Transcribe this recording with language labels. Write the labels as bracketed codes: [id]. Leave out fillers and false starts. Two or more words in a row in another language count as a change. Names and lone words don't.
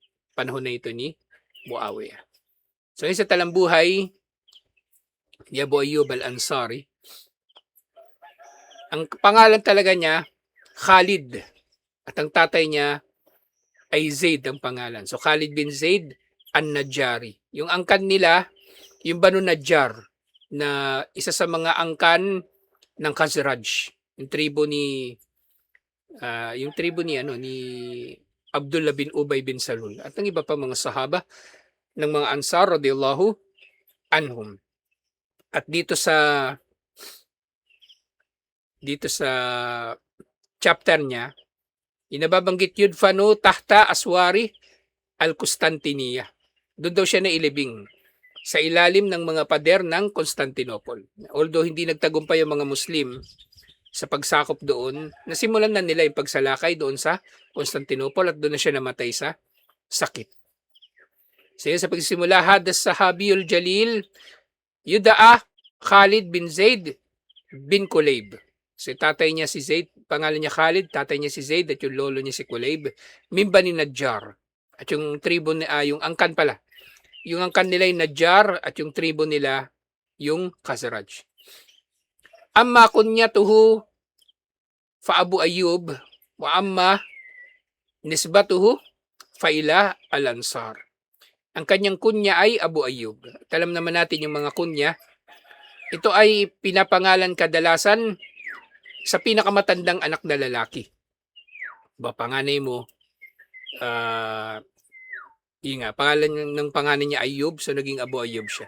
[tl] So, sa talambuhay ni Abu Ayyub al-Ansari, ang pangalan talaga niya, Khalid. At ang tatay niya, ay Zaid ang pangalan. So Khalid bin Zaid an-Najjari. Yung angkan nila, yung Banu Najjar, na isa sa mga angkan ng Khazraj, yung tribo ni Abdullah bin Ubay bin Salul at ang iba pa mga sahaba ng mga Ansar [ar] رضي الله عنهم. [tl] At dito sa chapter niya, inababanggit [ar] يدفن تحت أسوار القسطنطينية. [tl] Doon daw siya nailibing sa ilalim ng mga pader ng Constantinople. Although hindi nagtagumpay yung mga Muslim sa pagsakop doon, nasimulan na nila yung pagsalakay doon sa Constantinople at doon na siya namatay sa sakit. So yun, sa pagsisimula, [ar] هذا الصحابي الجليل يدعى خالد بن زيد بن كليب. [tl] So tatay niya si Zaid, pangalan niya Khalid, tatay niya si Zaid at yung lolo niya si Kulayb, min Bani Najjar. At yung tribo yung angkan pala. Yung angkan nila yung Najjar at yung tribo nila yung Khazraj. [ar] أما كنيته فأبو أيوب وأما نسبته فإلى الأنصار. [tl] Ang kanyang kunya ay Abu Ayyub. At alam naman natin yung mga kunya. Ito ay pinapangalan kadalasan sa pinakamatandang anak na lalaki. Panganay mo, pangalan ng panganay niya Ayyub, so naging Abu Ayyub siya.